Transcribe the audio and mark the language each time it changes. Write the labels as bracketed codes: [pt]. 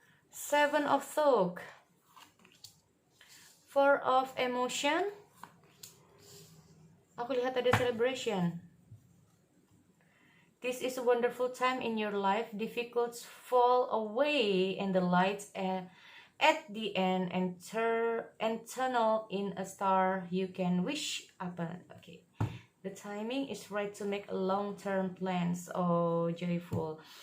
[en] Seven of Thought, Four of Emotion. [id] Aku lihat ada Celebration. [en] This is a wonderful time in your life. Difficulties fall away and the lights at the end and tunnel in a star you can wish upon. Okay. The timing is right to make long-term plans. Oh, joyful.